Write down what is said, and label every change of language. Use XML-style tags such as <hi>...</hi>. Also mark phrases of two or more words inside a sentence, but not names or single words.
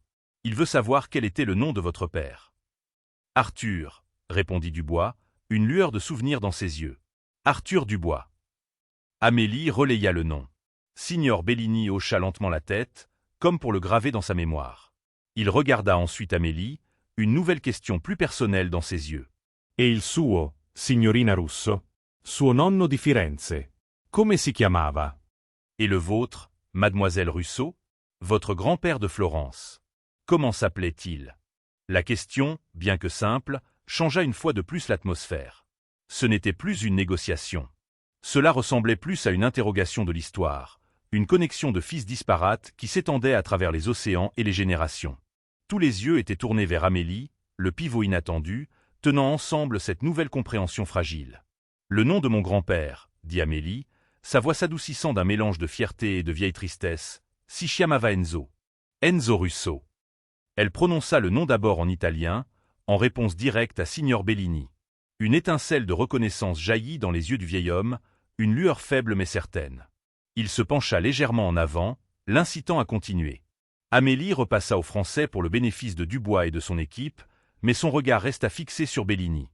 <fr>« Il veut savoir quel était le nom de votre père. »« Arthur » répondit Dubois, une lueur de souvenir dans ses yeux. « Arthur Dubois. » Amélie relaya le nom. Signor Bellini hocha lentement la tête, comme pour le graver dans sa mémoire. Il regarda ensuite Amélie, une nouvelle question plus personnelle dans ses yeux.</fr> <it>« E il suo, signorina Russo, suo nonno di Firenze, come si chiamava ?»«</it> <fr>Et le vôtre, mademoiselle Russo, votre grand-père de Florence. Comment s'appelait-il » La question, bien que simple, changea une fois de plus l'atmosphère. Ce n'était plus une négociation. Cela ressemblait plus à une interrogation de l'histoire, une connexion de fils disparates qui s'étendait à travers les océans et les générations. Tous les yeux étaient tournés vers Amélie, le pivot inattendu, tenant ensemble cette nouvelle compréhension fragile. « Le nom de mon grand-père, » dit Amélie, sa voix s'adoucissant d'un mélange de fierté et de vieille tristesse, «</fr> <it>si chiamava</it> <fr>Enzo. Enzo Russo. » Elle prononça le nom d'abord en italien, en réponse directe à Signor Bellini. Une étincelle de reconnaissance jaillit dans les yeux du vieil homme, une lueur faible mais certaine. Il se pencha légèrement en avant, l'incitant à continuer. Amélie repassa au français pour le bénéfice de Dubois et de son équipe, mais son regard resta fixé sur Bellini.</fr>